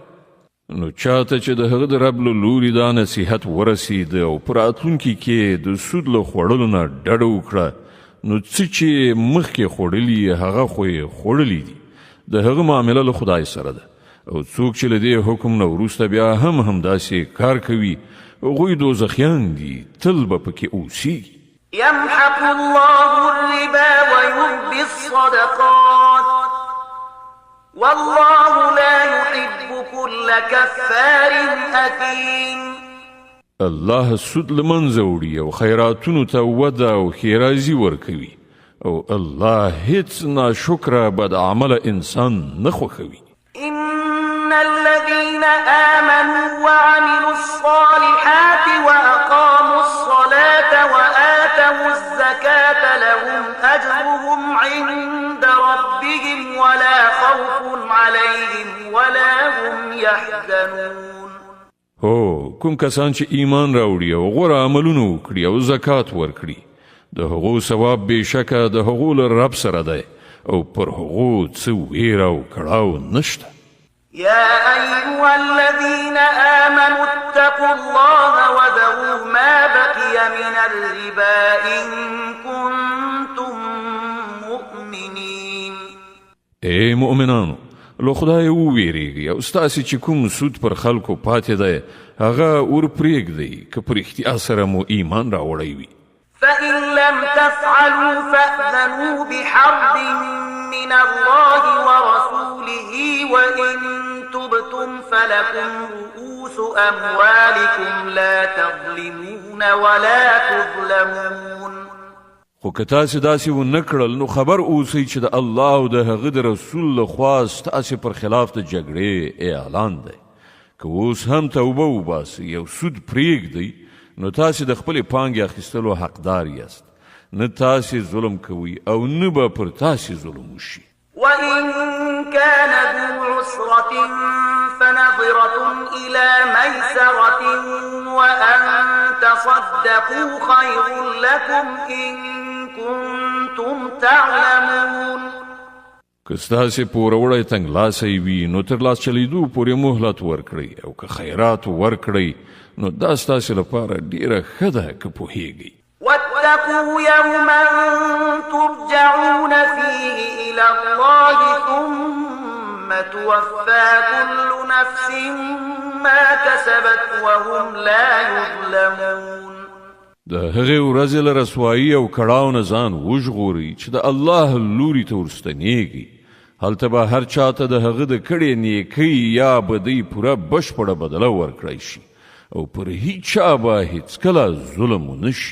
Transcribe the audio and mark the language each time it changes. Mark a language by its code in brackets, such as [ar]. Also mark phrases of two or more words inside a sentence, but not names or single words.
[ps] نو چاته چې د هغه د رب له لوري دا نصیحت ورسید او په راتلونکي کې د سود له خوړلو نه ډډه وکړه نو څه چې مخکې خوړلي هغه خو یې خوړلي دي. د هغه معامله له خدای سره ده او څوک چې له دې حکم نه وروسته بیا هم همداسې کار کوي هغوی دوزخیان دي تل به پکې اوسیږي. [ar] يمحق الله الربا ويربي الصدقات والله لا يحب كل كفار أثيم. [ps] الله سود لمنځه وړي او خیراتونو ته وده او ښېرازي ورکوي او الله هیڅ ناشکره بد عمله انسان نه خوښوي. [ar] إن الذين آمنوا وعملوا الصالحات وأقاموا الصلاة وآتوا آتوا الزكاة لهم أجرهم عند ربهم ولا خوف عليهم ولا هم يحزنون. [ps] هو کوم کسان چې ایمان راوړي او غوره عملونه وکړي او زکات ورکړي د هغو ثواب بېشکه د هغو له رب سره دی او پر هغو څه ویره او کړاو نشته. [ar] يا أيها الذين آمنوا اتقوا الله وذروا ما بقي من الربا إن كنتم مؤمنين. [ps] ای مؤمنانو له خدای وویریږئ او ستاسې چې کوم سود پر خلکو پاتې دی هغه ور پرېږدئ که په رښتیا سره مو ایمان راوړی وي. [ar] فإن لم تفعلوا فأذنوا بحرب من الله ورسوله وإن تبتم فلكم رؤوس أموالكم لا تظلمون ولا تظلمون. [ps] خو که تاسې داسې ونه کړل نو خبر اوسئ چې د الله او د هغه د رسول لخوا ستاسې پر خلاف د جګړې اعلان دی. که اوس هم توبه وباسئ او سود پرېږدئ نو تاسې د خپلې پانګې اخیستلو حقدار یاست. نه تاسې ظلم کوئ او نه به پر تاسې ظلم وشي. [ar] وإن كان ذو عسرة فنظرة إلى ميسرة وأن تصدقوا خير لكم إن كنتم تعلمون. [ps] که ستاسې پوروړی تنګلاسی وي نو تر لاس چلیدو پورې مهلت ورکړئ او که خیرات ورکړئ نو دا ستاسې لپاره ډیره ښه ده که پوهیږئ. [ar] واتقوا يوما ترجعون فيه إلى الله ثم توفى كل نفس ما كسبت وهم لا يظلمون. [ps] د هغې ورځې له رسوایي او کړاو نه ځان وژغورئ چې د الله لوري ته ورستنیږي. هلته به هر چاته د هغه د کړې نیکۍ یا بدۍ پوره بشپړه بدله ورکړی شي او پر هیچا به هیڅکله ظلم ونه شي.